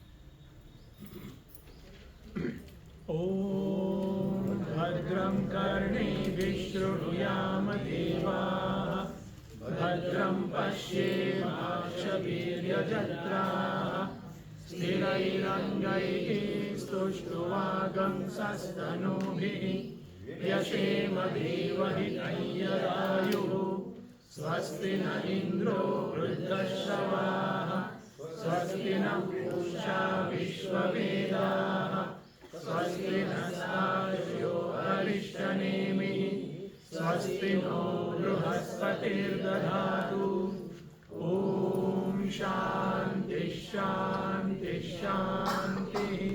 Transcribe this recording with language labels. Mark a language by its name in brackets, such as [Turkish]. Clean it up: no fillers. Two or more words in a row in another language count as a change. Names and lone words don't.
[Sanskrit] ॐ भद्रं कर्णेभिः शृणुयाम देवाः भद्रं पश्येमाक्षभीर्यजत्राः સ્થિરૈરङ्गैः स्तुष्ट्वागंसस्तनूभिः व्यशेम देवहितं यदायुः. स्वस्ति न इन्द्रो वृद्धश्रवाः स्वस्ति न पूषा विश्ववेदाः स्वस्ति नस्तार्क्ष्यो अरिष्टनेमिः स्वस्ति नो बृहस्पतिर्दधातु. ॐ शान्ति शान्ति शान्तिः.